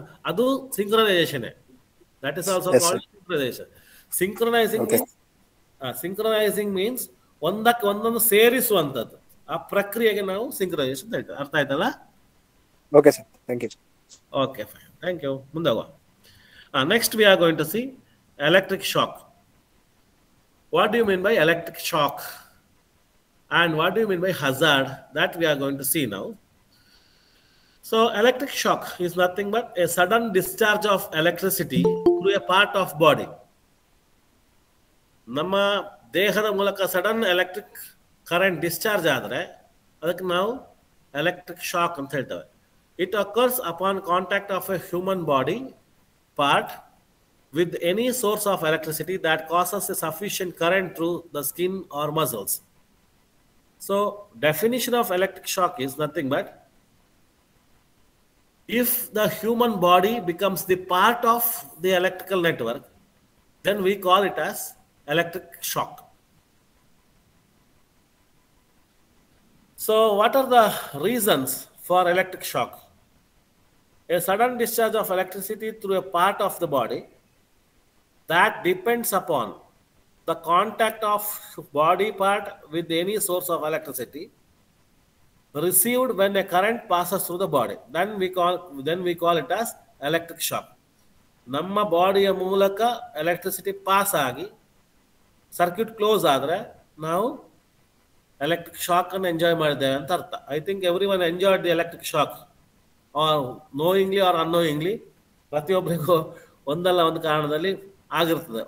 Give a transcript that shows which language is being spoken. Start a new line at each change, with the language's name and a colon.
English: ಅದು synchronisation. That is also Yes, called synchronisation. Synchronising Okay.
Kannada: Means synchronising means ಒಂದಕ್ಕೆ ಒಂದೊಂದು ಸೇರಿಸುವಂಥದ್ದು. ಆ ಪ್ರಕ್ರಿಯೆಗೆ ನಾವು ಸಿಂಕ್ರನೈಸೇಷನ್ ಅಂತ ಹೇಳ್ತೇವೆ. ಅರ್ಥ ಆಯ್ತಲ್ಲ?
English: Okay, sir. Thank you. Okay, fine. Thank you.
Kannada: ಮುಂದೆ ಹೋಗುವ.
English: Next we are going to see electric shock. What do you mean by electric shock? And what do you mean by hazard? That we are going to see now. So electric shock is nothing but a sudden discharge of electricity through a part of body.
Kannada: ನಮ್ಮ ದೇಹದ ಮೂಲಕ sudden electric current discharge ಆದರೆ ಅದಕ್ಕೆ ನಾವು electric shock ಅಂತ ಹೇಳ್ತೇವೆ.
English: It occurs upon contact of a human body part with any source of electricity that causes a sufficient current through the skin or muscles. So definition of electric shock is nothing but if the human body becomes the part of the electrical network, then we call it as electric shock. So what are the reasons for electric shock? A sudden discharge of electricity through a part of the body that depends upon the contact of body part with any source of electricity received when a current passes through the body. Then we call it as electric shock.
Kannada: ನಮ್ಮ ಬಾಡಿಯ ಮೂಲಕ electricity pass ಆಗಿ circuit close ಆದರೆ ನಾವು electric shock ಅನ್ನು enjoy ಮಾಡಿದ್ದೇವೆ ಅಂತ ಅರ್ಥ.
English: I think everyone enjoyed the electric shock, or knowingly or unknowingly.
Kannada: ಪ್ರತಿಯೊಬ್ಬರಿಗೂ ಒಂದಲ್ಲ ಒಂದು ಕಾರಣದಲ್ಲಿ ಆಗಿರ್ತದೆ.